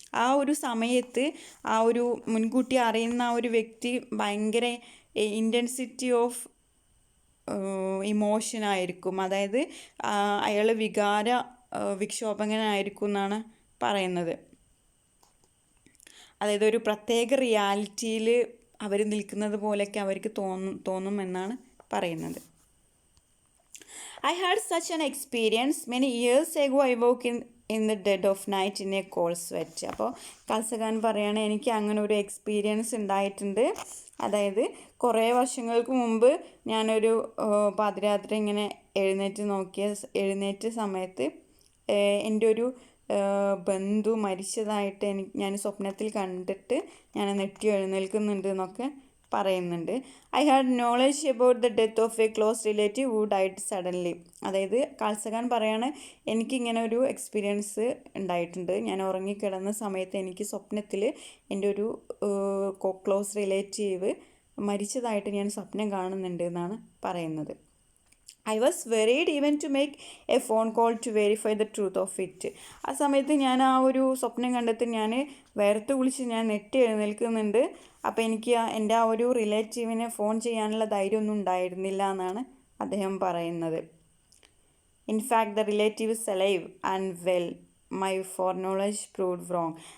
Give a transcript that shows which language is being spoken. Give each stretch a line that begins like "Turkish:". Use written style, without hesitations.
Malayalam: ആ ഒരു സമയത്ത് ആ ഒരു മുൻകൂട്ടി അറിയുന്ന ആ ഒരു വ്യക്തി ഭയങ്കര ഇൻറ്റൻസിറ്റി ഓഫ് ഇമോഷനായിരിക്കും. അതായത് അയാൾ വിക്ഷോഭകനായിരിക്കും എന്നാണ് പറയുന്നത്. അതായത് ഒരു പ്രത്യേക റിയാലിറ്റിയിൽ അവർ നിൽക്കുന്നത് പോലെയൊക്കെ അവർക്ക് തോന്നുമെന്നാണ് പറയുന്നത്.
English: I had such an experience many years ago. I woke in the dead of night in a cold sweat.
Malayalam: അപ്പോൾ കാൾസഗാൻ പറയാണ്, എനിക്ക് അങ്ങനെ ഒരു എക്സ്പീരിയൻസ് ഉണ്ടായിട്ടുണ്ട്. അതായത് കുറേ വർഷങ്ങൾക്ക് മുമ്പ് ഞാനൊരു പാതിരാത്രി ഇങ്ങനെ എഴുന്നേറ്റ സമയത്ത് എൻ്റെ ഒരു ബന്ധു മരിച്ചതായിട്ട് ഞാൻ സ്വപ്നത്തിൽ കണ്ടിട്ട് ഞാൻ നെട്ടി എഴുന്നേൽക്കുന്നുണ്ട് എന്നൊക്കെ പറയുന്നുണ്ട്.
English: I had knowledge about the death of a close relative who died suddenly.
Malayalam: അതായത് കാൾസഗാൻ പറയാണ്, എനിക്കിങ്ങനെ ഒരു എക്സ്പീരിയൻസ് ഉണ്ടായിട്ടുണ്ട്. ഞാൻ ഉറങ്ങിക്കിടന്ന സമയത്ത് എനിക്ക് സ്വപ്നത്തിൽ എൻ്റെ ഒരു ക്ലോസ് റിലേറ്റീവ് മരിച്ചതായിട്ട് ഞാൻ സ്വപ്നം കാണുന്നുണ്ട് എന്നാണ് പറയുന്നത്.
English: I was worried even to make a phone call to verify the truth of it.
Malayalam: ആ സമയത്ത് ഞാൻ ആ ഒരു സ്വപ്നം കണ്ടെത്തി ഞാൻ വേർത്ത് വിളിച്ച് ഞാൻ നെട്ടി എഴുന്നേൽക്കുന്നുണ്ട്. അപ്പോൾ എനിക്ക് എൻ്റെ ആ ഒരു റിലേറ്റീവിനെ ഫോൺ ചെയ്യാനുള്ള ധൈര്യമൊന്നും ഉണ്ടായിരുന്നില്ല എന്നാണ് അദ്ദേഹം പറയുന്നത്.
English: In fact the relative is alive and well, my foreknowledge proved wrong.